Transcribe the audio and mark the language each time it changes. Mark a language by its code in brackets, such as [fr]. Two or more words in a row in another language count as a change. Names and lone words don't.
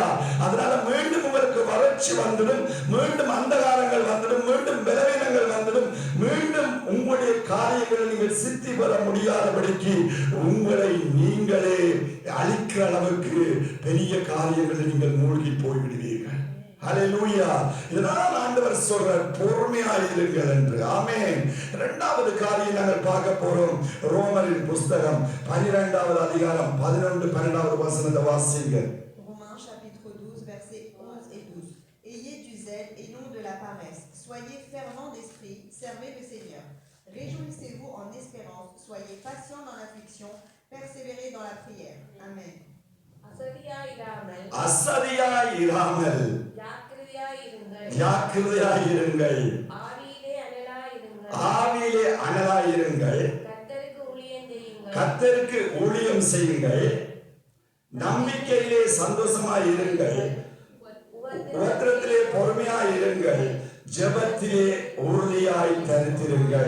[ta] அதனால மீண்டும் உங்களுக்கு வறட்சி வந்துடும், மீண்டும் அந்தகாரங்கள் வந்துடும், மீண்டும் பலவீனங்கள் வந்துடும், மீண்டும் உங்களுடைய காரியங்களை நீங்கள் சித்தி பெற முடியாதபடிக்கு உங்களை நீங்களே அழிக்கிற அளவுக்கு பெரிய காரியங்களை நீங்கள் மூழ்கி போய்விடுவீர்கள். ஹல்லேலூயா. இதனால் ஆண்டவர் சொல்றார், பொறுமையாய் இருங்கள் என்று. ஆமென். இரண்டாவது காரியம் நாங்கள் பார்க்க போறோம். ரோமரின் புத்தகம் 12வது அதிகாரம் 11-12வது வசனத்தை வாசிங்க. [fr] Romains chapitre 12 versets 11 et 12. Ayez du zèle et non de la paresse. Soyez fervents d'esprit, servez le Seigneur. Réjouissez-vous en espérance, soyez patients dans l'affliction, persévérez dans la prière. Amen. [ta] அசதியாயிராமல் ஜாக்கிரதையாயிருங்கள், ஆவியிலே அனலாயிருங்கள், கர்த்தருக்கு ஊழியம் செய்யுங்கள், நம்பிக்கையிலே சந்தோஷமாயிருங்கள், உபத்திரத்திலே பொறுமையாயிருங்கள், ஜெபத்திலே உறுதியாய் தரித்திருங்கள்.